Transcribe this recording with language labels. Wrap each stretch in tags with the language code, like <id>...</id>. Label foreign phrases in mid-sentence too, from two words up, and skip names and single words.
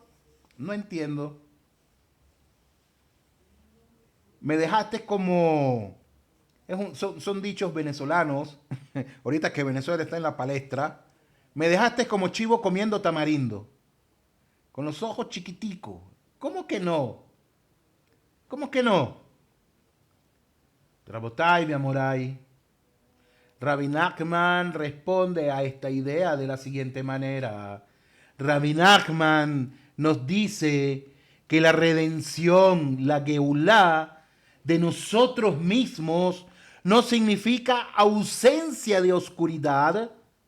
<es>No entiendo. Me dejaste como... son dichos venezolanos. Ahorita que Venezuela está en la palestra. Me dejaste como chivo comiendo tamarindo. Con los ojos chiquiticos. ¿Cómo que no? ¿Cómo que no? Rabotai, mi amorai. Rabbi Nachman responde a esta idea de la siguiente manera. Rabbi Nachman nos dice que la redención, la Geulá de nosotros mismos no significa ausencia de oscuridad.</es>